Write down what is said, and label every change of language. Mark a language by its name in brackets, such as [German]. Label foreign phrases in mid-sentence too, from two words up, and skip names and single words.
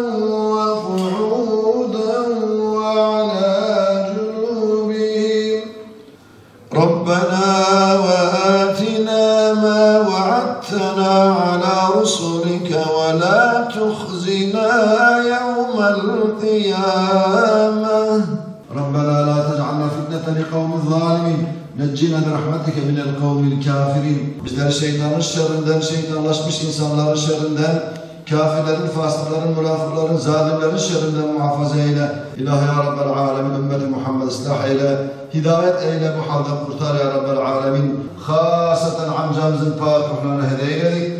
[Arabic] وقعودا وعلى جنوبهم ربنا وآتنا ما وعدتنا على رسلك ولا تخزنا يوم القيامة ربنا لا تجعلنا فتنة لقوم الظالمين نجنا برحمتك من القوم الكافرين. [Turkish] Bizleri şeytanın şerrinden, şeytanlaşmış insanların şerrinden, kafirlerin, fasıkların, münafıkların, zalimlerin şerrinden muhafaza eyle. İlahi [Arabic] يا رب العالمين, [Turkish] ümmeti Muhammed ıslah eyle. Hidayet eyle, bu halden kurtar [Arabic] يا رب العالمين. [Turkish] Hasaten amcamızın pak ruhlarına hediye eyledik.